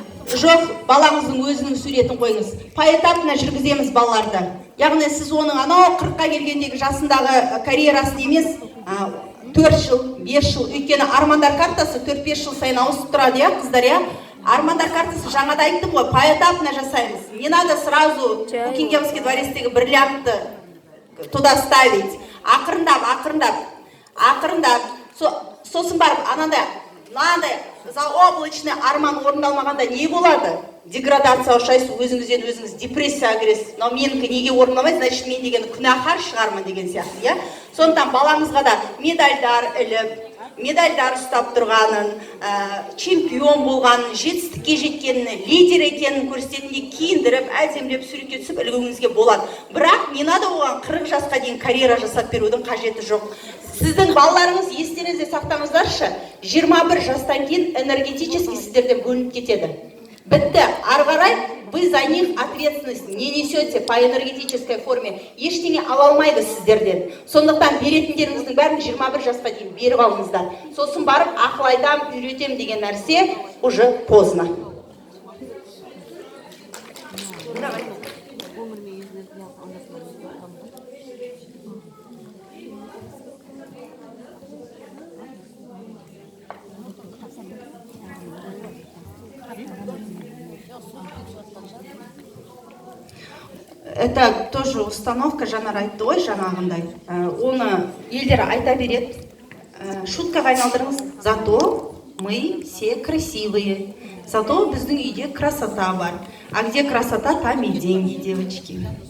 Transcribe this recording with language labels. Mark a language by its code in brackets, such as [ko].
[kk] Жоқ, балаңыздың өзінің суретін қойыңыз. Поэтапно жүргіземіз балаларды. Яғни сіз оның анау 40-қа келгендегі жасындағы карьерасын емес, 4 жыл, 5 жыл, өйткені армандар картасы 4-5 жыл сайын ауысып тұрады, қыздар, Армандар картасы жаңада айттым ғой, поэтапно жасаймыз. [ru] Не надо сразу Букингемский [kk] дворецтегі бриллиантты [ru] туда ставить. [kk] Ақырындап. Сосын барып, анандай [ru] заоблачный [kk] арман орындалмағанда не болады? Деградация ұшайсыз, өзіңізден өзіңіз депрессияға кіресіз. [ru] Но [kk] менікі неге орындалмайды, [ru] значит [kk] мен деген күнәһар шығармын деген сияқты, Сондықтан балаңызға да медальдар іліп, медальдар ұстап тұрғанын, чемпион болғанын, жетістікке жеткенін, лидер екенін көрсететіндей киіндіріп, әдемілеп суретке түсіп үлгіңізге болады. Бірақ [ru] не надо [kk] оған 40 жасқа дейін карьера жасап берудің қажеті жоқ. Сіздің балаларыңыз естеріңізде сақтаңыздаршы, 21 жастан кейін [ru] энергетически [kk] сіздерден бөлініп кетеді. Бітті, ары қарай [ru] вы за них ответственность не несете по энергетической форме. [kk] Ештеңе ала алмайды сіздерден. Сондықтан беретіндеріңіздің бәрін 21 жасқа дейін беріп алыңыздар. Сосын барып ақыл айтам, үйретем деген нәрсе [ru] уже поздно. Это тоже установка, [kk] Жанар айтты ғой жаңағындай. Оны елдер айта береді. Шуткаға айналдырыңыз. [ru] Зато мы все красивые. Зато [kk] біздің үйде красота бар. [ru] А где красота, там и деньги, девочки.